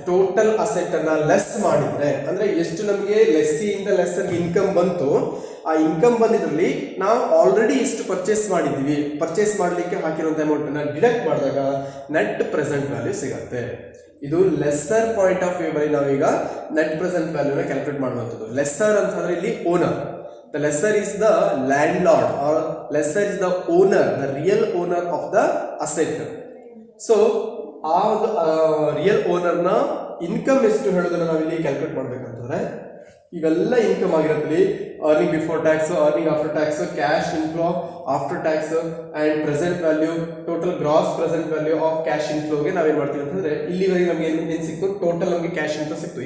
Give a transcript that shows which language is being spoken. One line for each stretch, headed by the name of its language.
Kannada: Total asset ಅನ್ನ less ಮಾಡಿದ್ರೆ ಅಂದ್ರೆ ಎಷ್ಟು ನಮಗೆ ಲೆಸ್ಸಿಯಿಂದ ಲೆಸ್ಸರ್ ಇನ್ಕಮ್ ಬಂತು, ಆ ಇನ್ಕಮ್ ಬಂದಿದ್ರಲ್ಲಿ ನಾವು ಆಲ್ರೆಡಿ ಎಷ್ಟು ಪರ್ಚೇಸ್ ಮಾಡಿದ್ವಿ, ಪರ್ಚೇಸ್ ಮಾಡಲಿಕ್ಕೆ ಹಾಕಿರುವಂತ ಅಮೌಂಟ್ ಅನ್ನ ಡಿಡಕ್ಟ್ ಮಾಡಿದಾಗ ನೆಟ್ ಪ್ರೆಸೆಂಟ್ ವ್ಯಾಲ್ಯೂ ಸಿಗುತ್ತೆ. ಇದು ಲೆಸ್ಸರ್ ಪಾಯಿಂಟ್ ಆಫ್ ವ್ಯೂ ಬಳಿ ನಾವೀಗ ನೆಟ್ ಪ್ರೆಸೆಂಟ್ ವ್ಯಾಲ್ಯೂನ ಕ್ಯಾಲ್ಕುಲೇಟ್ ಮಾಡುವಂಥದ್ದು. ಲೆಸ್ಸರ್ ಅಂತಂದ್ರೆ ಇಲ್ಲಿ owner.
English: The lessor is the landlord or lessor is the owner, the real owner of the asset.
Kannada: So ಆ ರಿಯಲ್ ಓನರ್ ನ income ಎಷ್ಟು ಹೇಳೋದನ್ನ ನಾವಿಲ್ಲಿ ಕ್ಯಾಲ್ಕುಲೇಟ್ ಮಾಡ್ಬೇಕಂತಂದ್ರೆ ಇವೆಲ್ಲ income ಆಗಿರತ್ತಲ್ಲಿ earning before tax, earning after tax, cash inflow after tax and present value, total gross present value of cash ಇನ್ಫ್ಲೋಗೆ ನಾವೇನ್ ಮಾಡ್ತೀವಿ ಅಂತಂದ್ರೆ ಇಲ್ಲಿವರೆಗೆ ನಮಗೆ ಏನ್ ಸಿಕ್ತು, ಟೋಟಲ್ ನಮಗೆ ಕ್ಯಾಶ್ ಇನ್ಫ್ಲೋ ಸಿಕ್ತು.